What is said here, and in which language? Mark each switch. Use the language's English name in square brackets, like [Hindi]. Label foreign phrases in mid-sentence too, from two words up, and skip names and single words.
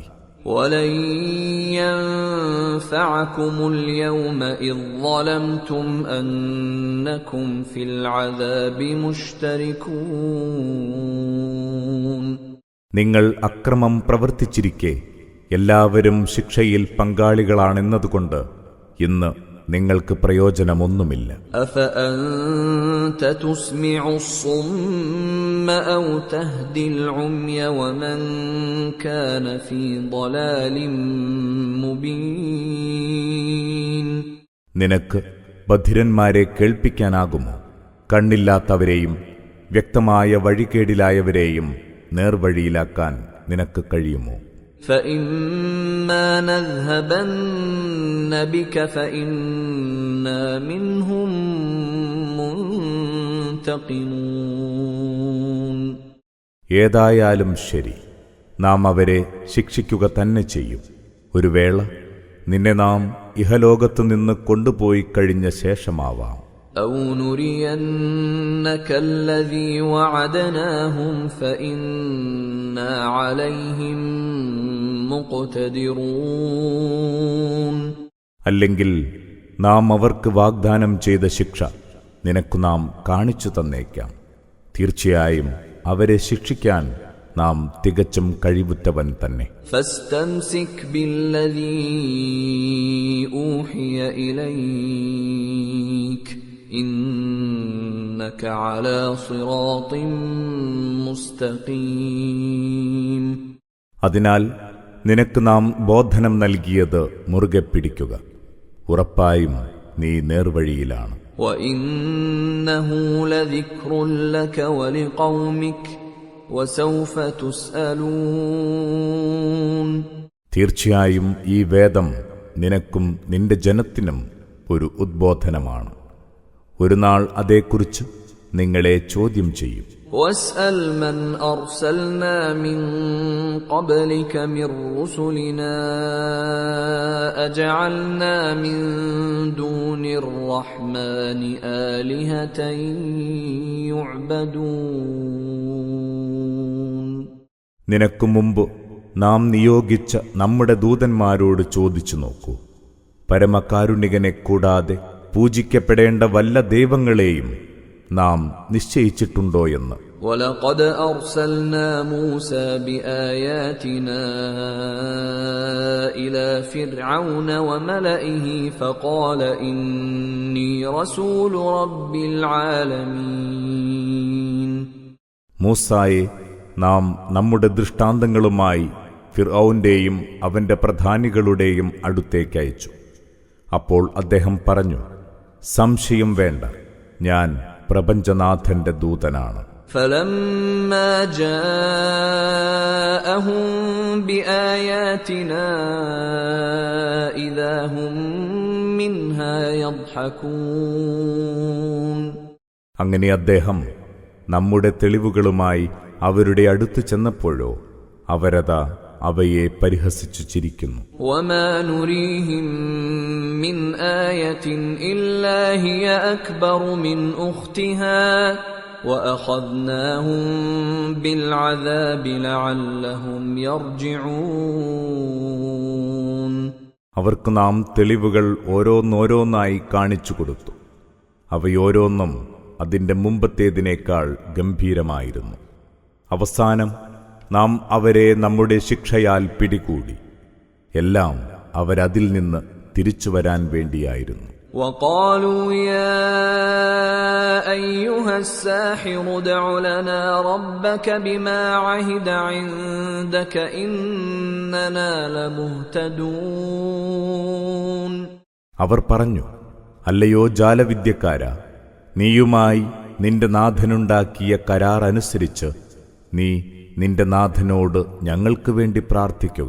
[Arabic] وَلَن يَنفَعَكُمُ الْيَوْمَ إِذ ظَّلَمْتُمْ أَنَّكُمْ فِي الْعَذَابِ مُشْتَرِكُونَ. [Malayalam] നിങ്ങൾ അക്രമം പ്രവർത്തിച്ചിരിക്കെ എല്ലാവരും ശിക്ഷയിൽ പങ്കാളികളാണെന്നതുകൊണ്ട് ഇന്ന് നിങ്ങൾക്ക് പ്രയോജനമൊന്നുമില്ല. [Arabic] أَفَأَنْتَ تُسْمِعُ الصُّمَّ أَوْ تَهْدِي الْعُمْيَ وَمَنْ كَانَ فِي ضَلَالٍ مُبِينٍ. [Malayalam] നിനക്ക് ബധിരന്മാരെ കേൾപ്പിക്കാനാകുമോ? കണ്ണില്ലാത്തവരെയും വ്യക്തമായ വഴികേടിലായവരെയും നേർവഴിയിലാക്കാൻ നിനക്ക് കഴിയുമോ? [Arabic] فَإِمَّا نَذْهَبَنَّ بِكَ فَإِنَّا مِنْهُمْ مُنْتَقِمُونَ. [Malayalam] ഏതായാലും ശരി, നാം അവരെ ശിക്ഷിക്കുക തന്നെ ചെയ്യും. ഒരു വേള നിന്നെ നാം ഇഹലോകത്തു നിന്ന് കൊണ്ടുപോയി കഴിഞ്ഞ ശേഷമാവാം. [Arabic] أَوْ نُرِيَنَّكَ الَّذِي وَعَدْنَاهُمْ فَإِنَّا عَلَيْهِمْ مُقْتَدِرُونَ. [Malayalam] അല്ലെങ്കിൽ നാം അവർക്ക് വാഗ്ദാനം ചെയ്ത ശിക്ഷ നിനക്കു നാം കാണിച്ചു തന്നേക്കാം. തീർച്ചയായും അവരെ ശിക്ഷിക്കാൻ നാം തികച്ചും കഴിവുറ്റവൻ തന്നെ. [Arabic] فَاسْتَمْسِكْ بِالَّذِي أُوحِيَ إِلَيْكَ إنك على صراط مستقيم. [Malayalam] അതിനാൽ നിനക്ക് നാം ബോധനം നൽകിയത് മുറുകെ പിടിക്കുക. ഉറപ്പായും നീ നേർവഴിയിലാണ്. [Arabic] وإنه لذكر لك ولقومك وسوف تسألون. [Malayalam] തീർച്ചയായും ഈ വേദം നിനക്കും നിന്റെ ജനത്തിനും ഒരു ഉദ്ബോധനമാണ്. ഒരു നാൾ അതേക്കുറിച്ച് നിങ്ങളെ ചോദ്യം ചെയ്യും. [Arabic] واسأل من أرسلنا من قبلك من رسلنا أجعلنا من دون الرحمن آلهة يعبدون. [Malayalam] നിനക്കു മുമ്പ് നാം നിയോഗിച്ച നമ്മുടെ ദൂതന്മാരോട് ചോദിച്ചു നോക്കൂ, പരമകാരുണികനെ കൂടാതെ പൂജിക്കപ്പെടേണ്ട വല്ല ദൈവങ്ങളെയും നാം നിശ്ചയിച്ചിട്ടുണ്ടോയെന്ന്. [Arabic] وَلَقَدْ أَرْسَلْنَا مُوسَى بِآيَاتِنَا إِلَى فِرْعَوْنَ وَمَلَئِهِ فَقَالَ إِنِّي رَسُولُ رَبِّ الْعَالَمِينَ. [Malayalam] മൂസായെ നാം നമ്മുടെ ദൃഷ്ടാന്തങ്ങളുമായി ഫിർഔന്റെയും അവന്റെ പ്രധാനികളുടെയും അടുത്തേക്ക് അയച്ചു. അപ്പോൾ അദ്ദേഹം പറഞ്ഞു, സംശയം വേണ്ട, ഞാൻ പ്രപഞ്ചനാഥന്റെ ദൂതനാണ്. [Arabic] فَلَمَّا جَاءَهُم بِآيَاتِنَا إِذَا هُم مِّنْهَا يَضْحَكُونَ. [Malayalam] അങ്ങനെ അദ്ദേഹം നമ്മുടെ തെളിവുകളുമായി അവരുടെ അടുത്ത് ചെന്നപ്പോഴോ അവരതാ അവയെ പരിഹസിച്ചു ചിരിക്കുന്നു. [Arabic] وَمَا نُرِيهِم مِّنْ آيَةٍ إِلَّا هِيَ أَكْبَرُ مِنْ أُخْتِهَا وَأَخَذْنَاهُم بِالْعَذَابِ لَعَلَّهُمْ يَرْجِعُونَ. [Malayalam] അവർക്ക് നാം തെളിവുകൾ ഓരോന്നോരോന്നായി കാണിച്ചു കൊടുത്തു. അവയോരോന്നും അതിന്റെ മുമ്പത്തേതിനേക്കാൾ ഗംഭീരമായിരുന്നു. അവസാനം നാം അവരെ നമ്മുടെ ശിക്ഷയാൽ പിടികൂടി. എല്ലാം അവരതിൽ നിന്ന് തിരിച്ചുവരാൻ വേണ്ടിയായിരുന്നു. [Arabic] وَقَالُوا يَا أَيُّهَا السَّاحِرُ ادْعُ لَنَا رَبَّكَ بِمَا عَهِدَ عِندَكَ إِنَّنَا لَمُهْتَدُونَ. [Malayalam] അവർ പറഞ്ഞു, അല്ലയോ ജാലവിദ്യക്കാരാ, നീയുമായി നിന്റെ നാഥനുണ്ടാക്കിയ കരാർ അനുസരിച്ച് നീ നിന്റെ നാഥനോട് ഞങ്ങൾക്ക് വേണ്ടി പ്രാർത്ഥിക്കുക.